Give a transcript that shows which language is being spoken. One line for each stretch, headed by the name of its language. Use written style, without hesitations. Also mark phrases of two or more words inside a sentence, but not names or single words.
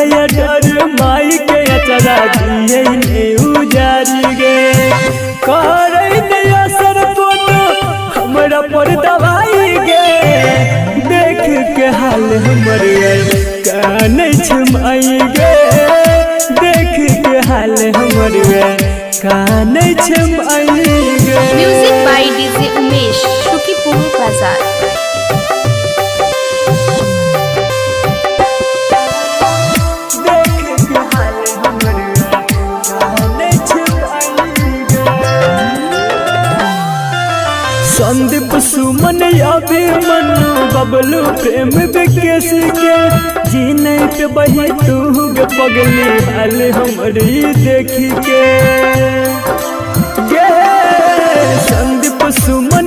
Maithili: डर माई के चरा दिए ने उजारी गे करे ने असर कोनो हमरा पर दवाई गे देख के हाल हमर कान छमाई गे देख के हाल हमर कान छमाई गे।
English: music by DJ उमेश शुकीपुर बाजार।
Maithili: संदीप सुमन अभिमन्यु बबलू प्रेम विकेश के जीने पे बही तू गे पगली हाल हमरी देखी के गे संदीप सुमन